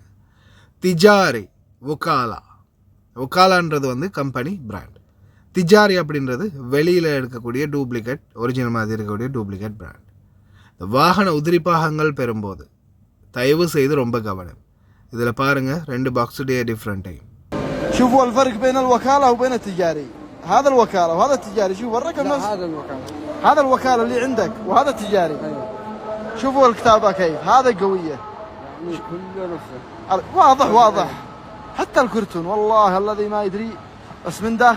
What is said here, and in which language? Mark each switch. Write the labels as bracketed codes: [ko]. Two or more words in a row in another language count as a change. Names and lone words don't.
[ta] திஜாரி ஒகாலான்றது [en] company brand. [ta] திஜாரி அப்படின்றது வெளியில் எடுக்கக்கூடிய டூப்ளிகேட், ஒரிஜினல் மாதிரி இருக்கக்கூடிய [en] duplicate brand. [ta] இந்த வாகன உதிரிப்பாகங்கள் பெறும்போது தயவு செய்து ரொம்ப கவனம். இதில் பாருங்கள், 2 பாக்ஸுடைய டிஃப்ரெண்ட்டையும். [ar] شوفوا الفرق بين الوكالة وبين التجاري. هذا الوكالة وهذا التجاري. شوف الرقم نفس هذا الوكالة اللي عندك وهذا التجاري. شوفوا الكتابة كيف، هذا قوية كله نفسه واضح حتى الكرتون والله الذي ما يدري بس من داخل.